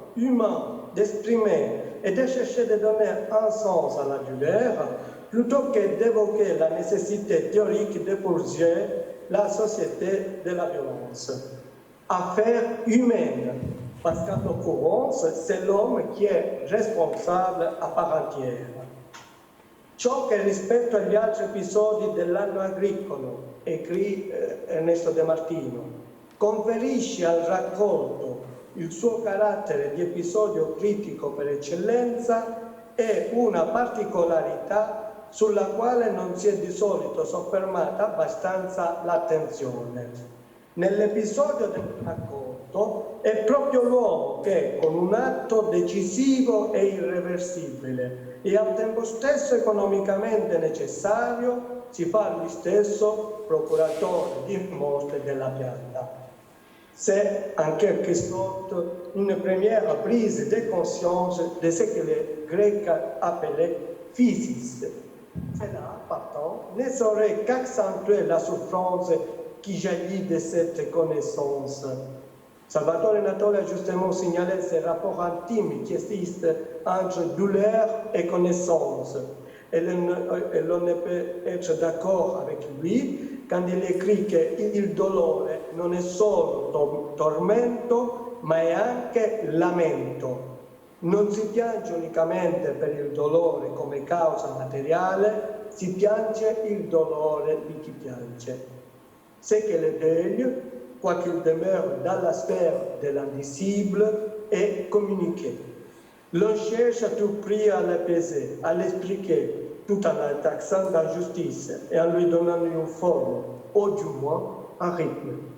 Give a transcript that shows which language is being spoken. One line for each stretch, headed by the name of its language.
French: humain d'exprimer et de chercher de donner un sens à la douleur, plutôt que d'évoquer la nécessité théorique de poursuivre la société de la violence. Affaire humaine, parce qu'en l'occurrence, c'est l'homme qui est responsable à part entière.
Italian: Ciò che rispetto agli altri episodi dell'anno agricolo, Ernesto De Martino, conferisce al raccolto il suo carattere di episodio critico per eccellenza è una particolarità sulla quale non si è di solito soffermata abbastanza l'attenzione. Nell'episodio del raccolto è proprio l'uomo che, con un atto decisivo e irreversibile e al tempo stesso economicamente necessario, si fa lui stesso procuratore di morte della pianta.
French: C'est en quelque sorte une première prise de conscience de ce que les Grecs appelaient physis. Cela, pourtant, ne saurait qu'accentuer la souffrance qui jaillit de cette connaissance. Salvatore Natoli a justement signalé ce rapport intime qui existe entre douleur et connaissance. Et l'on ne peut être d'accord avec lui quand il écrit
Italian: che il dolore non è solo tormento, ma è anche lamento. Non si piange unicamente per il dolore come causa materiale, si piange il dolore di chi piange.
French: C'est que le deuil, quoiqu'il demeure dans la sphère de l'indicible, est communiqué. L'on cherche à tout prix à l'apaiser, à l'expliquer, tout en la taxant d'injustice et en lui donnant une forme, ou du moins un rythme.